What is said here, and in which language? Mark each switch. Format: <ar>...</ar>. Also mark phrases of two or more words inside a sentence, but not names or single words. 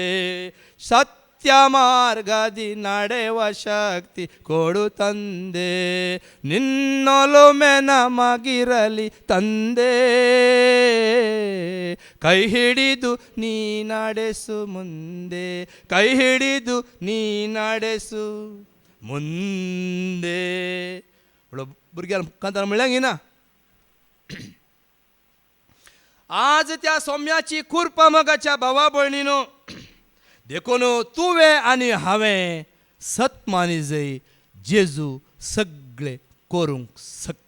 <kn>ಸತ್ಯ ಮಾರ್ಗದಿ ನಡೆವ ಶಕ್ತಿ ಕೊಡು ತಂದೆ. ನಿನ್ನೊಲುಮೆ ನಮಗಿರಲಿ ತಂದೆ. ಕೈ ಹಿಡಿದು ನೀ ನಡೆಸು ಮುಂದೆ. ಕೈ ಹಿಡಿದು ನೀ ನಡೆಸು ಮುಂದೆ.</kn> <kok>भुरग्यां कांतार म्हणल्यार ना आज त्या सोम्याची खुर्पा मगाच्या भावा भयणीनो. देखून तुवें आनी हांवें सतमानी जय जेजू सगळे करूंक शकता.</kok>